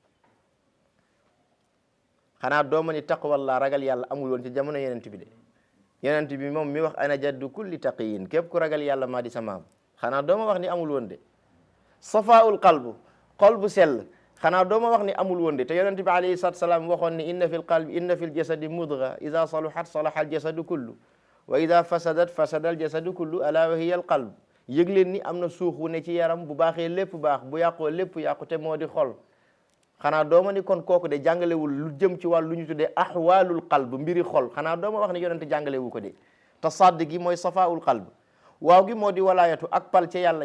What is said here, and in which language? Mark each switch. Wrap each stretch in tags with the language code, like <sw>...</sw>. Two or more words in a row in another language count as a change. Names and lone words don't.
<wo>xanaa dooma ni taqwallah ragal yàlla amul woon ci jamono yonent bi de. yonent bi moom mi wax</wo> <ar>أنا جد كل تقي</ar> <wo>képp ku ragal yàlla maa di sa maam. xanaa dooma wax ni amul woon de.</wo> <ar>صفاء القلب</ar> <wo>xol bu sell xanaa dooma wax ni amul woon de te yonent bi</wo> <ar>عليه الصلاة السلام</ar> <wo>waxoon ni</wo> <ar>إن في القلب إن في الجسد مضغة إذا صلحت صلح الجسد كله وإذا فسدت فسد الجسد كله ألا وهي القلب.</ar> <wo>yëg leen ni am na suux wu ne ci yaram bu baaxee lépp baax bu yàqoo lépp yàqu te moo di xol. xanaa dooma ni kon kooku de jàngalewul lu jëm ci wàllu lu ñu tuddee</wo> <ar>أحوال القلب</ar> <wo>mbiri xol xanaa dooma wax ne yonent jàngalewu ko de. te sadd gi mooy</wo> <ar>صفاء القلب,</ar> <wo>waaw gi moo di walaayatu ak pal ca yàlla.</wo>